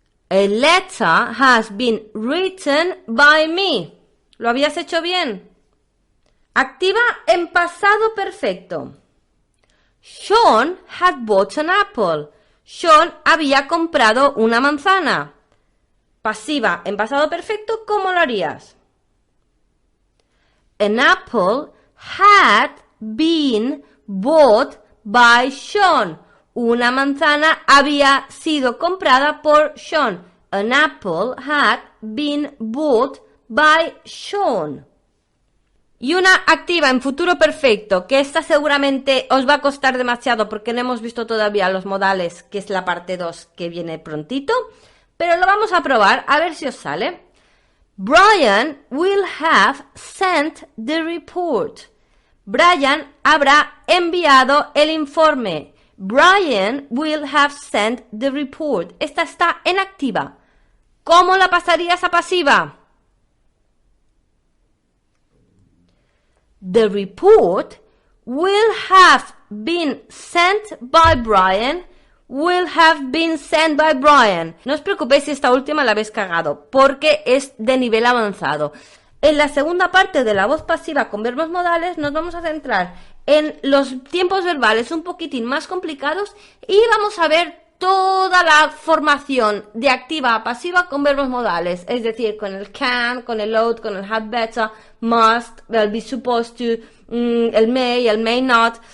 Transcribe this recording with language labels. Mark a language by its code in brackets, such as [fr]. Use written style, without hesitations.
[en] A letter has been written by me. [es] ¿Lo habías hecho bien? Activa en pasado perfecto. [en] Sean had bought an apple. [es] Sean había comprado una manzana. Pasiva en pasado perfecto, ¿cómo lo harías? [en] An apple had been bought by Sean. [es] Una manzana había sido comprada por Sean. [en] An apple had been bought by Sean. [es] Y una activa en futuro perfecto, que esta seguramente os va a costar demasiado porque no hemos visto todavía los modales, que es la parte 2 que viene prontito, pero lo vamos a probar a ver si os sale. [en] Brian will have sent the report. [es] Brian habrá enviado el informe. [en] Brian will have sent the report. [es] Esta está en activa. ¿Cómo la pasarías a pasiva? [en] The report will have been sent by Brian. Will have been sent by Brian. [es] No os preocupéis si esta última la habéis cagado, porque es de nivel avanzado. En la segunda parte de la voz pasiva con verbos modales nos vamos a centrar en los tiempos verbales un poquitín más complicados y vamos a ver toda la formación de activa a pasiva con verbos modales, es decir, con el can, con el ought, con el had better, must, el be supposed to, el may not.